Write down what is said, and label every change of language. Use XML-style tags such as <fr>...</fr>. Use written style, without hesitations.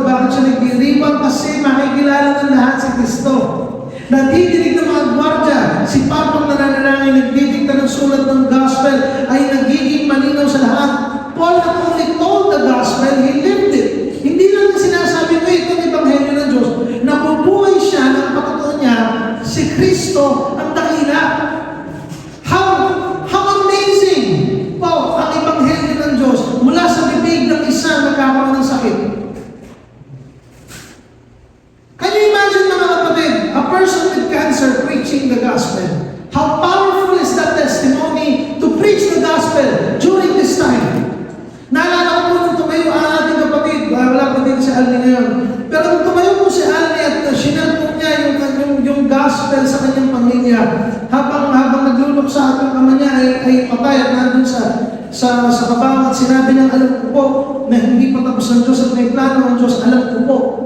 <tl>Bakit siya nagdiriwang? Kasi makikilala ng lahat si Kristo. Nadidinig ng mga gwardya, si Pablo na nananangin, nagdidikta ng sulat ng gospel, ay nagiging malinaw sa lahat.</tl> <en>Paul not only told the gospel, he lived it.</en> <tl>Hindi lang na sinasabi ko ito ng Ebanghelyo ng Diyos. Nabubuhay siya ng patotoo niya, si Kristo ang dakila.</tl> <en>How amazing</en> <tl>po ang Ebanghelyo ng Diyos mula sa bibig ng isang nagkakaroon ng sakit.</tl> <en>Can you imagine</en> <tl>mga kapatid,</tl> <en>a person with cancer preaching the gospel? How powerful is that testimony to preach the gospel during this time?</en> <tl>Naalala ko po nung tumayo ang ating kapatid, wala pa dito si Alni ngayon, pero nung tumayo po si Alni at sinare po niya yung gospel sa kanyang pamilya, habang naglulok sa ating ama niya ay patay at nandun sa kabawat, sinabi niya, alam ko po na hindi pa tapos ng Diyos at may plano ng Diyos, alam ko po.</tl>